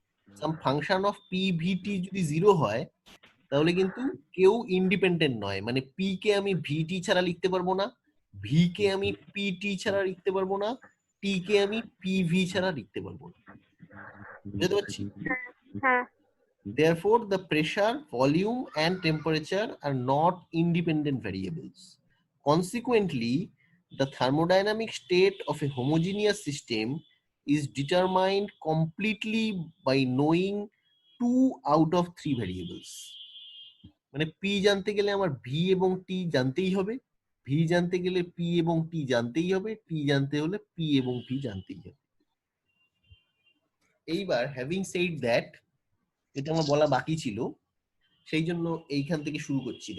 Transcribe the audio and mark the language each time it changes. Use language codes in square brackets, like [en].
[en] Some function of PVT [bn] যদি 0 হয় তাহলে কিন্তু কেউ ইন্ডিপেন্ডেন্ট নয়, মানে পি কে আমি ভিটি ছাড়া লিখতে পারবো না, ভি কে আমি পিটি ছাড়া লিখতে পারবো না, টি কে আমি পিভি ছাড়া লিখতে পারবো না। বুঝতে পারছি? হ্যাঁ। [en] Therefore, the pressure, volume, and temperature are not independent variables. Consequently, the thermodynamic state of a homogeneous system is determined completely by knowing 2 out of 3 variables. [bn] মানে পি জানতে গেলে আমার ভি এবং টি জানতেই হবে, ভি জানতে গেলে পি এবং টি জানতেই হবে, টি জানতে হলে পি এবং ভি জানতেই হবে। এইবার [en] having said that, [bn] এটা আমার বলা বাকি ছিল, সেই জন্য এইখান থেকে শুরু করছি।